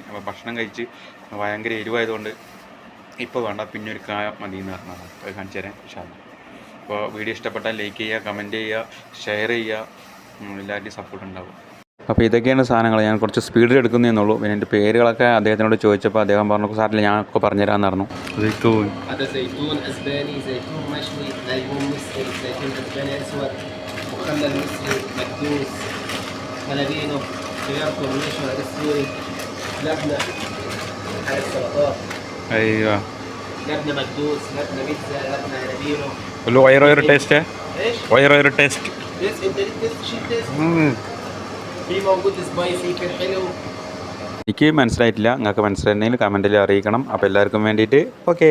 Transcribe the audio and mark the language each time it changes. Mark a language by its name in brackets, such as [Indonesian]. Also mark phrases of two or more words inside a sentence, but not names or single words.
[Malayalam] അപ്പോൾ ഭക്ഷണം കഴിച്ച് ഭയങ്കര എരിവായതുകൊണ്ട് ഇപ്പോൾ വേണ്ട, പിന്നെ ഒരു കായ മതി എന്ന് പറഞ്ഞതാണ്. അത് കാണിച്ചു തരാം ഇൻഷാല്ലാ. അപ്പോൾ വീഡിയോ ഇഷ്ടപ്പെട്ടാൽ ലൈക്ക് ചെയ്യുക, കമൻറ്റ് ചെയ്യുക, ഷെയർ ചെയ്യുക. എല്ലാവരുടെയും സപ്പോർട്ട് ഉണ്ടാവും. അപ്പോൾ ഇതൊക്കെയാണ് സാധനങ്ങൾ. ഞാൻ കുറച്ച് സ്പീഡിൽ എടുക്കുന്നതെന്നുള്ളൂ. പിന്നെ എൻ്റെ പേരുകളൊക്കെ അദ്ദേഹത്തിനോട് ചോദിച്ചപ്പോൾ അദ്ദേഹം പറഞ്ഞു സാറില്ല ഞാനൊക്കെ പറഞ്ഞുതരാമെന്ന് പറഞ്ഞു. [Arabic] ايوه لبنه مكدوس لبنه بيتزا لبنه هربينو كله غير تيست ايش غير تيست تيست انت ليك تيست شيء تيست في موجود سبايسي في حلو. [Malayalam] എനിക്ക് മനസ്സിലായിട്ടില്ല. നിങ്ങൾക്ക് മനസ്സിലായിട്ടുണ്ടെങ്കിൽ കമൻറ്റിൽ അറിയിക്കണം. അപ്പോൾ എല്ലാവർക്കും വേണ്ടിയിട്ട് ഓക്കെ.